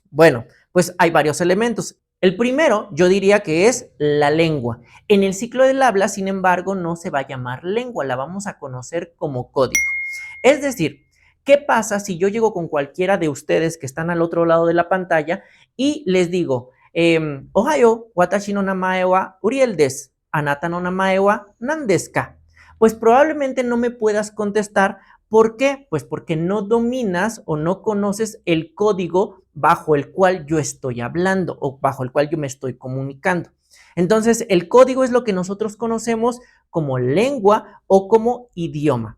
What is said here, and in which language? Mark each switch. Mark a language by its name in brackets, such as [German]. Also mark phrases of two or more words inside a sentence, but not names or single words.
[Spanish] Bueno, pues hay varios elementos. El primero, yo diría que es la lengua. En el ciclo del habla, sin embargo, no se va a llamar lengua, la vamos a conocer como código. Es decir, ¿qué pasa si yo llego con cualquiera de ustedes que están al otro lado de la pantalla y les digo, [Japanese] おはよう、私の名前はUrielです、あなたの名前は何ですか? [Spanish] Pues probablemente no me puedas contestar. ¿Por qué? Pues porque no dominas o no conoces el código bajo el cual yo estoy hablando o bajo el cual yo me estoy comunicando. Entonces, el código es lo que nosotros conocemos como lengua o como idioma.